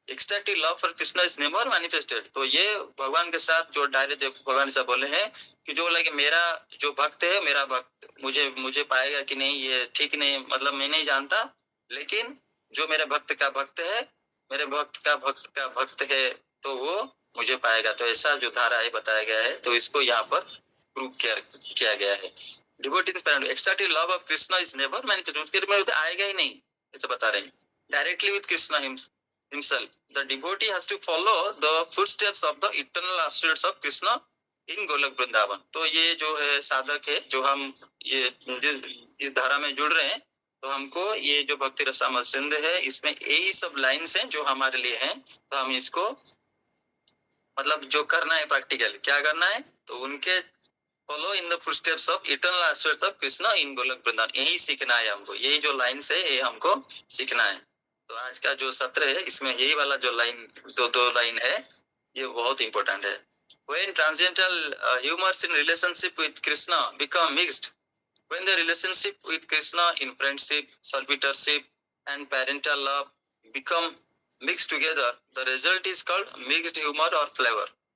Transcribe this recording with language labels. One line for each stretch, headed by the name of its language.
English: Extensive love for Krishna is never manifested.
Hindi: तो ये भगवान के साथ जो डायरेक्ट भगवान से बोले हैं कि जो लगे मेरा जो भक्त है, मेरा भक्त मुझे पाएगा कि नहीं, ये ठीक नहीं, मतलब मैं नहीं जानता, लेकिन जो मेरे भक्त का भक्त है, मेरे भक्त का भक्त है, तो वो मुझे पाएगा. तो ऐसा जो धारा है बताया गया है, तो इसको यहाँ पर प्रूव किया गया है.
English: devotees extensive love of Krishna is never manifested,
Hindi: उसके में तो आएगा ही नहीं, ऐसा बता रहे हैं.
English: Directly with Krishna himself, the devotee has to follow the footsteps of the eternal associates of Krishna in Golok Vrindavan.
Hindi: तो ये जो है साधक है, जो हम ये इस धारा में जुड़ रहे हैं, तो हमको ये जो भक्ति रसामृत सिंधु है, इसमें यही सब लाइन्स हैं जो हमारे लिए हैं. तो हम इसको मतलब जो करना है प्रैक्टिकल क्या करना है, तो उनके
English: follow in the footsteps of eternal aspects of Krishna in Golok Vrindavan,
Hindi: यही सीखना है हमको. यही जो लाइन्स है ये हमको सीखना है. तो आज का जो सत्र है, इसमें यही वाला जो लाइन दो लाइन है, ये बहुत इंपॉर्टेंट है.
English: When transcendental humors in relationship with Krishna become mixed, when the relationship with Krishna in friendship, servitorship and parental love become mixed together, the result is called mixed humor or flavor.